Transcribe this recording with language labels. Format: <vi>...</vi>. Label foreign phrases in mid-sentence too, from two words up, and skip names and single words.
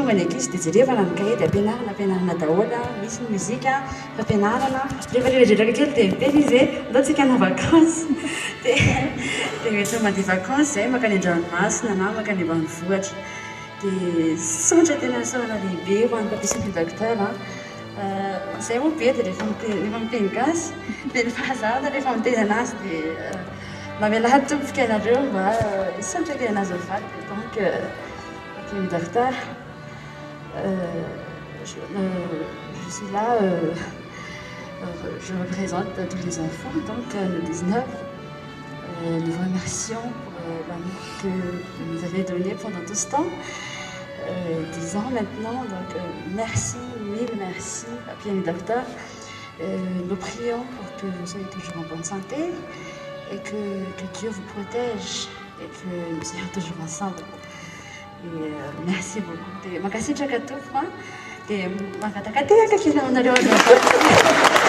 <mg>tonga ny ankizy dia jerevana ny kahie dia ampianarana daholo misy ny mozika fampianarana rehefa rehedraraka kely dia miteny izy ndao tsika na vakansy dia rehetra mandeha vakansy izay makany an-dranomasina na makany ambanivohitra dia sontra tena saona lehibe ho an'ny mpampiasana docteur izay moa be dia rehefa miteny gasy dia ny fahazahana rehefa miteny anazy dia mamela hady tompika ianareo mba hisantra kely anazy mivady.</mg> <fr>Donc le docteur, je suis là, je représente tous les enfants, donc le 19. Nous vous remercions pour l'amour que vous nous avez donné pendant tout ce temps, 10 ans maintenant, donc merci, mille merci, Papier et Docteur. Nous prions pour que vous soyez toujours en bonne santé et que Dieu vous protège et que nous soyons toujours ensemble. Et merci beaucoup.</fr> <mg>Makasitraka tompoko dia mangataka tehaka kely aminareo azo.</mg>